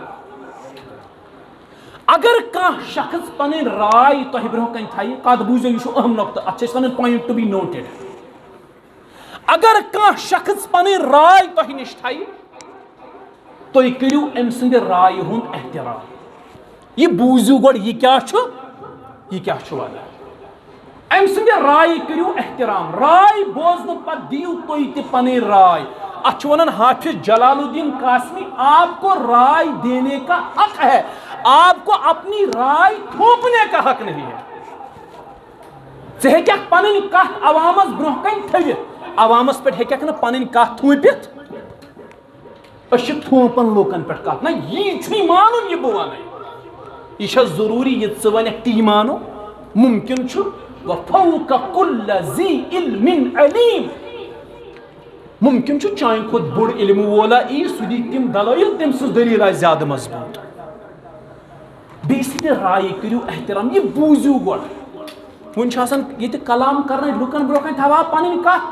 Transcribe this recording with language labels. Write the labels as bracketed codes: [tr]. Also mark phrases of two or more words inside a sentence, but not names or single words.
[ks] اگر کانٛہہ شخص پنٕنۍ راے تۄہہِ برونٛہہ کنہِ تھایہِ کتھ بوٗزِو یہِ چھُ اہم نۄقطہٕ اتھ چھِ أسۍ ونان [en] point to be noted [ks] اگر کانٛہہ شخص پنٕنۍ راے تۄہہِ نِش تھایہِ تُہۍ کٔرِو أمۍ سٕنٛدِ رایہِ ہُنٛد احترام یہ بوٗزِو گۄڈٕ یہِ کیٛاہ چھُ ونان أمۍ سٕنٛدِ رایہِ کٔرِو احترام رائے بوزنہٕ پتہٕ دِیِو تُہۍ تہِ پنٕنۍ رائے اتھ چھُ ونان حافظ جلال الدین قاسمی [ur] آپ کو رائے دینے کا حق ہے آپ کو اپنی رائے تھوپنے کا حق نہیں ہے [ks] ژٕ ہیٚککھ پنٕنۍ کتھ عوامس برونٛہہ کنہِ تھٲوِتھ عوامس پٮ۪ٹھ ہیٚککھ نہٕ پنٕنۍ کتھ تھوٗپِتھ أسۍ چھِ تھوپان لوٗکن پٮ۪ٹھ کتھ نہ یی چھُنہٕ مانُن یہِ بہٕ ونے یہ چھا ضروٗری یہِ ژٕ ونکھ تی مانو ممکن چھُ [ar] وفوق كل ذی علم علیم [ks] ممکن چھُ چانہِ کھۄتہٕ بوٚڑ علمہٕ وولا ای سُہ دی تِم دلٲیل تٔمۍ سٕنٛز دلیٖل آسہِ زیادٕ مضبوٗط بیٚیہِ سٕنٛدِ رایہِ کٔرِو احترام یہِ بوٗزِو گۄڈٕ وۄنۍ چھُ آسان ییٚتہِ کلام کرنٲوِتھ لُکن برونٛہہ کنہِ تھاوان پنٕنۍ کتھ